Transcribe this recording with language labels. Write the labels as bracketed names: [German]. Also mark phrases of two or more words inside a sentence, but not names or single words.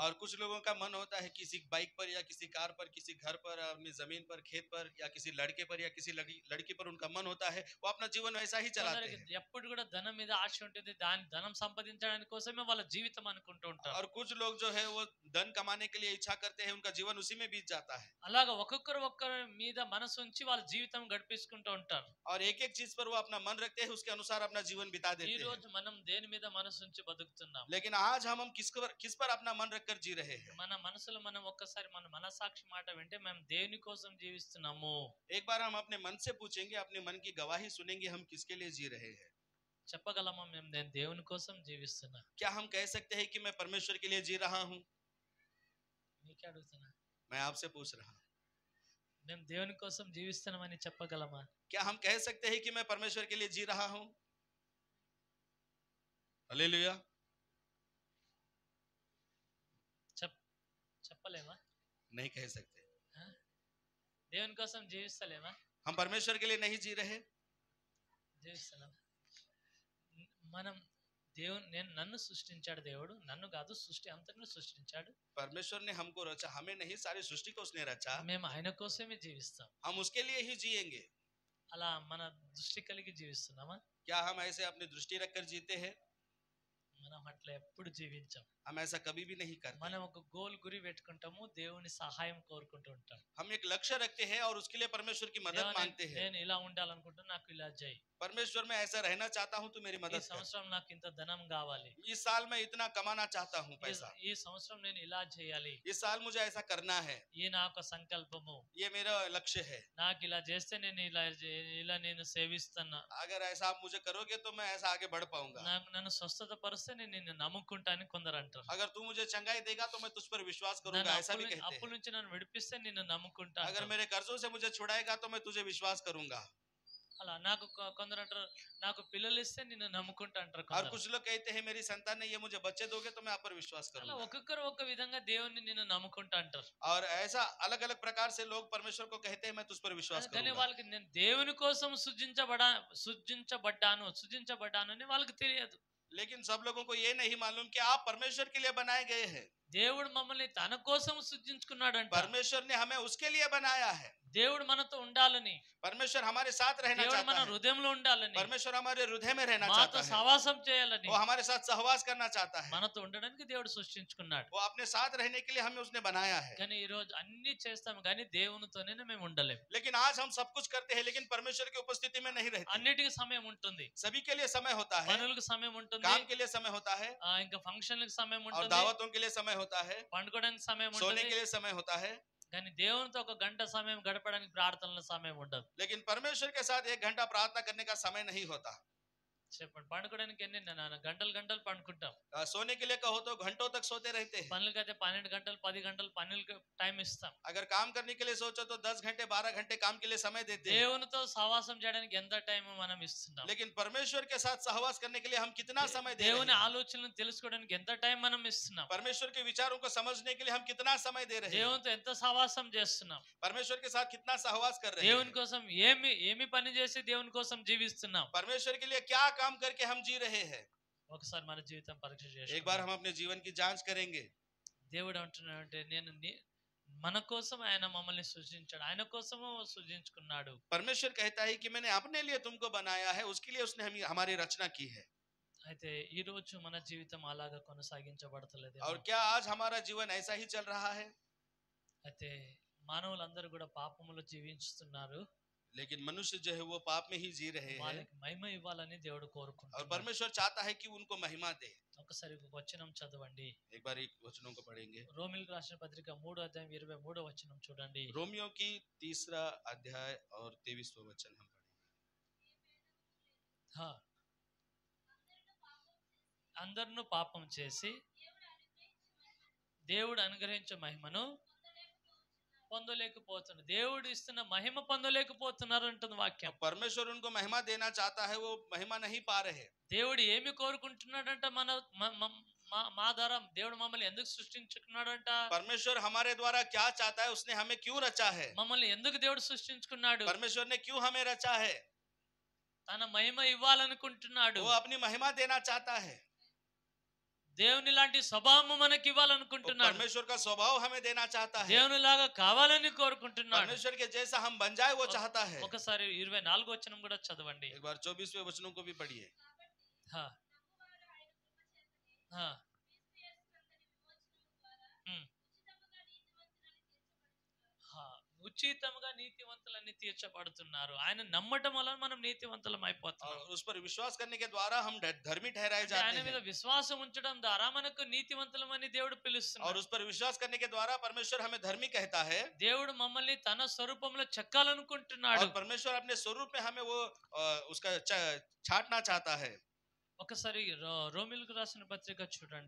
[Hindi] और कुछ लोगों का मन होता है किसी बाइक पर या किसी कार पर, किसी घर पर, अपनी जमीन पर, खेत पर, या किसी लड़के पर या किसी लड़की पर उनका मन होता है, वो अपना जीवन वैसा ही चलाते [Telugu] కొందరికి [Hindi] हैं। [Telugu] ఎప్పుడు కూడా ధనం మీద ఆశ ఉంటుంది, ధనం సంపాదించడానికి కోసమే వాళ్ళ జీవితం అనుకుంటూ ఉంటారు. [Hindi] और कुछ लोग जो है वो धन कमाने के लिए इच्छा करते हैं, उनका जीवन उसी में बीत जाता है। [Telugu] అలాగా ఒక్కొక్కరి మీద మనసు ఉంచి వాళ్ళ జీవితం గడిపేసుకుంటూ ఉంటారు. [Hindi] और एक एक चीज पर वो अपना मन रखते हैं, उसके अनुसार अपना जीवन बिता [Telugu] ఈ [Hindi] देते हैं। [Telugu] రోజు మనం దేని మీద మనసు ఉంచి బతుకుతున్నాం? [Hindi] लेकिन आज हम किस पर अपना मन रखकर जी रहे हैं? [Telugu] మన మనసులో మనం ఒక్కసారి మన మనసాక్షి మాట వింటే మేము దేని కోసం జీవిస్తున్నాము? [Hindi] एक बार हम अपने मन से पूछेंगे, अपने मन की गवाही सुनेंगे, हम किसके लिए जी रहे हैं? [Telugu] చెప్పగలమా నేను దేవుని కోసం జీవిస్తున్నా? [Hindi] क्या हम कह सकते हैं कि मैं परमेश्वर के लिए जी रहा हूँ? [Telugu] మీకే అడుగుతున్నా, [Hindi] मैं आपसे पूछ रहा हूँ, [Telugu] మేము దేవుని కోసం జీవిస్తున్నామని చెప్పగలమా? [Hindi] क्या हम कह सकते हैं कि मैं परमेश्वर के लिए जी रहा हूँ? हालेलुया। [Telugu] చెప్పలేమా? [Hindi] नहीं कह सकते। [Telugu] దేవుని కోసం జీవిస్తలేమా? [Hindi] हम परमेश्वर के लिए नहीं जी रहे। [Telugu] జీవిస్తున్నాం. మనం నన్ను సృష్టించాడు దేవుడు, నన్ను కాదు సృష్టి అంతటిని సృష్టించాడు. [Hindi] परमेश्वर ने हमको रचा, हमें नहीं, सारी सृष्टि को उसने रचा। [Telugu] మేము ఆయన కోసమే జీవిస్తాం. [Hindi] हम उसके लिए ही जिएंगे। [Telugu] అలా మన దృష్టి కలిగి జీవిస్తున్నామా? [Hindi] क्या हम ऐसे अपनी दृष्टि रखकर जीते हैं? [Telugu] మనం అట్లా ఎప్పుడు జీవించాం. [Hindi] हम ऐसा कभी भी नहीं करते। [Telugu] మనం ఒక గోల్ గురి పెట్టుకుంటాము, దేవుని సహాయం కోరుకుంటూ ఉంటాం. [Hindi] हम एक लक्ष्य रखते हैं और उसके लिए परमेश्वर की मदद मांगते हैं। [Telugu] నేను ఇలా ఉండాలనుకుంటున్నా, నాకు ఇలా చేయి. [Hindi] परमेश्वर मैं ऐसा रहना चाहता हूँ, तू मेरी [Telugu] ఈ [Hindi] मदद कर। [Telugu] సంవత్సరం నాకు ఇంత ధనం కావాలి, [Hindi] इस साल मैं इतना कमाना चाहता हूँ पैसा, [Telugu] ఈ సంవత్సరం నేను ఇలా చేయాలి, [Hindi] इस साल मुझे ऐसा करना है, [Telugu] ఈ నా ఒక సంకల్పము, [Hindi] ये मेरा लक्ष्य है। [Telugu] నాకు ఇలా చేస్తే నేను ఇలా నేను సేవిస్తున్నా, [Hindi] अगर ऐसा आप मुझे करोगे तो मैं ऐसा आगे बढ़ पाऊंगा। [Telugu] నన్ను స్వస్థత పరిస్తే నేను నిన్ను నమ్ముకుంటా అని కొందరు అంటారు. [Hindi] अगर तू मुझे चंगाई देगा तो मैं तुझ पर विश्वास [Telugu] నన్ను [Hindi] करूंगा, ऐसा भी कहते [Telugu] అప్పుల [Hindi] हैं। [Telugu] నుంచి నన్ను విడిపిస్తే నిన్ను నమ్ముకుంటా [Hindi] अगर [Telugu] అంటారు. [Hindi] मेरे कर्जों से मुझे छुड़ाएगा तो मैं तुझे विश्वास करूंगा। [Telugu] అలా నాకు కొందరు అంటారు, నాకు పిల్లలు ఇస్తే నిన్ను నమ్ముకుంటా అంటారు [Hindi] और [Telugu] కొందరు. [Hindi] कुछ लोग कहते हैं मेरी संतान ने ये मुझे बच्चे दोगे तो मैं आप पर विश्वास [Telugu] అలా [Hindi] करूंगा। [Telugu] ఒక్కొక్కరు ఒక్క విధంగా దేవుణ్ణి నిన్ను నమ్ముకుంటా అంటారు. [Hindi] और ऐसा अलग अलग प्रकार से लोग परमेश्वर को कहते हैं मैं तुझ पर विश्वास [Telugu] కానీ [Hindi] करूंगा। [Telugu] వాళ్ళకి నేను దేవుని కోసం సృజించబడ్డాను అని వాళ్ళకి తెలియదు. [Hindi] लेकिन सब लोगों को ये नहीं मालूम कि आप परमेश्वर के लिए बनाए गए हैं। [Telugu] దేవుడు మమ్మల్ని తన కోసం సృజించుకున్నాడు అంట. [Hindi] परमेश्वर ने हमें उसके लिए बनाया है। [Telugu] దేవుడు మనతో ఉండాలని, [Hindi] परमेश्वर हमारे साथ रहना [Telugu] దేవుడు మన [Hindi] चाहता है। [Telugu] హృదయంలో ఉండాలని, [Hindi] परमेश्वर हमारे हृदय में रहना [Telugu] మాతో [Hindi] चाहता है। [Telugu] సహవాసం చేయాలని, [Hindi] वो हमारे साथ सहवास करना चाहता है। [Telugu] మనతో ఉండడానికి దేవుడు సృష్టించుకున్నాడు. [Hindi] वो अपने साथ रहने के लिए हमें उसने बनाया है। [Telugu] కానీ ఈ రోజు అన్ని చేస్తాం కానీ దేవునితోనే మేము ఉండలేము. [Hindi] लेकिन आज हम सब कुछ करते हैं लेकिन परमेश्वर की उपस्थिति में नहीं रहते। [Telugu] అన్నిటికీ సమయం ఉంటుంది, [Hindi] सभी के लिए समय होता है, [Telugu] పనులకు సమయం ఉంటుంది, [Hindi] काम के लिए समय होता है, [Telugu] ఇంకా ఫంక్షన్లకు సమయం [Hindi] और [Telugu] ఉంటుంది, [Hindi] दावतों के लिए समय होता है, [Telugu] పండుకోవడానికి సమయం [Hindi] सोने [Telugu] ఉంటుంది. [Hindi] के लिए समय होता है। [Telugu] కానీ దేవునితో ఒక గంట సమయం గడపడానికి ప్రార్థనల సమయం ఉండదు. [Hindi] लेकिन परमेश्वर के साथ 1 घंटा प्रार्थना करने का समय नहीं होता। [Telugu] చెప్పండి, పండుకోవడానికి ఎన్ని గంటలు గంటలు పండుకుంటాం. [Hindi] सोने के लिए कहो तो घंटों तक सोते रहते हैं। [Telugu] పనులకైతే 12 గంటలు 10 గంటలు పనులకి టైం ఇస్తాం. [Hindi] अगर काम करने के लिए सोचो तो 10 घंटे 12 घंटे काम के लिए समय देते हैं। [Telugu] దేవునితో సహవాసం చేయడానికి ఎంత టైం మనం ఇస్తున్నాం. [Hindi] लेकिन परमेश्वर के साथ सहवास करने के लिए हम कितना समय दे रहे [Telugu] దేవుని [Hindi] हैं? [Telugu] ఆలోచనలను తెలుసుకోవడానికి ఎంత టైం మనం ఇస్తున్నాం. [Hindi] परमेश्वर के विचारों को समझने के लिए हम कितना समय दे रहे हैं? [Telugu] దేవునితో ఎంత సహవాసం చేస్తున్నాం. [Hindi] परमेश्वर के साथ कितना सहवास कर रहे [Telugu] దేవుని [Hindi] हैं? [Telugu] కోసం ఏమి పని చేసి దేవుని కోసం జీవిస్తున్నాం. [Hindi] परमेश्वर के लिए क्या काम करके हम जी रहे हैं? [Telugu] ఒకసారి మన జీవితం పరీక్ష [Hindi] एक [Telugu] చేసుకుందాం. [Hindi] बार हम अपने जीवन की जांच करेंगे। [Telugu] దేవుడు అంటున్నాడంటే మన కోసం ఆయన మమ్మల్ని సృజించాడు, ఆయన కోసము సృజించుకున్నాడు. [Hindi] परमेश्वर कहता है कि मैंने अपने लिए तुमको बनाया है, उसके लिए उसने हमारी रचना की है। [Telugu] అయితే ఈ రోజు మన జీవితం అలాగా కొనసాగించబడతలేదు. [Hindi] और क्या आज हमारा जीवन ऐसा ही चल रहा है? [Telugu] అయితే మానవులందరూ కూడా పాపములో జీవిస్తున్నారు. [Hindi] लेकिन मनुष्य जो है वो पाप में ही जी रहे हैं [Telugu] వాళ్ళకి మహిమ ఇవ్వాలని దేవుడు [Hindi] और [Telugu] కోరుకుంటున్నాడు. [Hindi] परमेश्वर चाहता है कि उनको महिमा दे। [Telugu] ఒకసారి ఒక వచనం చదవండి. [Hindi] एक बार एक वचनों को पढ़ेंगे। [Telugu] రోమిలకు రాసిన పత్రిక 3వ అధ్యాయం 23వ వచనం చూడండి. [Hindi] रोमियो की 3रा अध्याय और 23वां वचन हम पढ़ेंगे। [Telugu] అందరూ పాపం చేసి దేవుడు అనుగ్రహించే మహిమను పొందలేకపోతున్నారు. దేవుడు ఇస్తున్న మహిమ పొందలేకపోతున్నారు అంటుంది వాక్యం. [Hindi] परमेश्वर उनको महिमा देना चाहता है, वो महिमा नहीं पा रहे। [Telugu] దేవుడు ఏమి కోరుకుంటున్నాడంట? మా ద్వారా దేవుడు మమ్మల్ని ఎందుకు సృష్టించుకున్నాడంట? [Hindi] परमेश्वर हमारे द्वारा क्या चाहता है? उसने हमें क्यों रचा है? [Telugu] మమ్మల్ని ఎందుకు దేవుడు సృష్టించుకున్నాడు? [Hindi] परमेश्वर ने क्यों हमें रचा है? [Telugu] తన మహిమ ఇవ్వాలనుకుంటున్నాడు. [Hindi] वो अपनी महिमा देना चाहता है। [Telugu] దేవుని లాంటి స్వభావం మనకి ఇవ్వాలనుకుంటున్నాడు. [Hindi] परमेश्वर का स्वभाव हमें देना चाहता है। [Telugu] దేవుని లాగా కావాలని కోరుకుంటున్నాడు. [Hindi] परमेश्वर के जैसा हम बन जाए वो चाहता है। [Telugu] ఒకసారి 24వ వచనం కూడా చదవండి. [Hindi] एक बार 24वें वचनों को भी पढ़िए। [Telugu] ఉచితముగా నీతివంతులని తీర్చబడుతున్నారు. ఆయన నమ్మటం వల్ల మనం నీతివంతులం అయిపోతాం. [Hindi] उस पर विश्वास करने के द्वारा हम धर्मी ठहराए जाते [Telugu] ఆయన మీద [Hindi] हैं। [Telugu] విశ్వాసం ఉంచడం ద్వారా మనకు నీతివంతులమని దేవుడు పిలుస్తున్నాడు. [Hindi] और उस पर विश्वास करने के द्वारा परमेश्वर हमें धर्मी कहता है। [Telugu] దేవుడు మమ్మల్ని తన స్వరూపంలో చెక్కాలనుకుంటున్నాడు. [Hindi] और परमेश्वर अपने स्वरूप में हमें वो उसका छाटना चाहता है। [Telugu] ఒకసారి రోమిలకు రాసిన పత్రిక చూడండి.